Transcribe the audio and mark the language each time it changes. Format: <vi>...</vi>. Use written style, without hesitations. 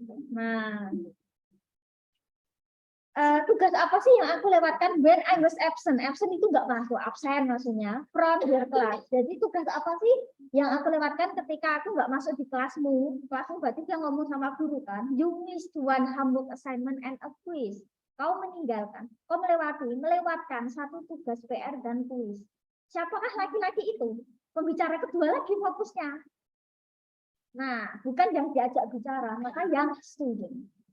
<id>Nah, tugas apa sih yang aku lewatkan</id> <en>when I was absent?</en> <id>Absent itu nggak masuk, absen maksudnya</id> <en>from your class.</en> <id>Jadi tugas apa sih yang aku lewatkan ketika aku nggak masuk di kelasmu? Kelasmu berarti dia ngomong sama guru kan?</id> <en>You missed one homework assignment and a quiz.</en> <id>Kau meninggalkan, kau melewatkan satu tugas PR dan kuis. Siapakah laki-laki itu? Pembicara kedua lagi fokusnya. Nah, bukan yang diajak bicara, maka yang student.</id>